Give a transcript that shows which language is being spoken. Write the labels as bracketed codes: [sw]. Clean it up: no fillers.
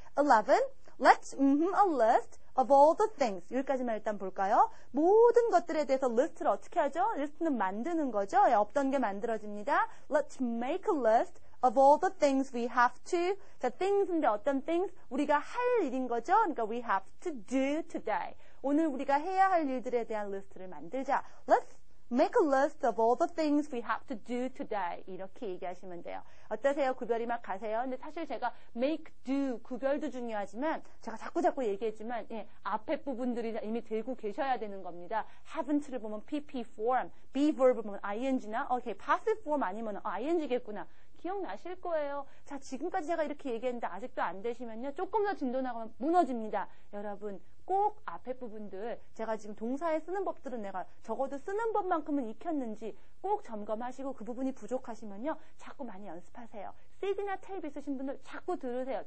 [en] 11. Let's a list of all the things. [ko] 여기까지만 일단 볼까요? 모든 것들에 대해서 리스트를 어떻게 하죠? 리스트는 만드는 거죠. 없던 게 만들어집니다. [en] Let's make a list of all the things we have to. [ko] 자, things인데 어떤 things? 우리가 할 일인 거죠. 그러니까 [en] we have to do today. [ko] 오늘 우리가 해야 할 일들에 대한 리스트를 만들자. [en] Let's make a list of all the things we have to do today. [ko] 이렇게 얘기하시면 돼요. 어떠세요? 구별이 막 가세요? 근데 사실 제가 make, do, 구별도 중요하지만 제가 자꾸 얘기했지만 앞에 부분들이 이미 들고 계셔야 되는 겁니다. haven't를 보면 PP form, be verb을 보면 ing나 passive form 아니면 ing겠구나. 기억나실 거예요. 자, 지금까지 제가 이렇게 얘기했는데 아직도 안 되시면요. 조금 더 진도 나가면 무너집니다. 여러분, 꼭 앞에 부분들 제가 지금 동사에 쓰는 법들은 내가 적어도 쓰는 법만큼은 익혔는지 꼭 점검하시고 그 부분이 부족하시면요. 자꾸 많이 연습하세요. CD나 테이프 있으신 분들 자꾸 들으세요.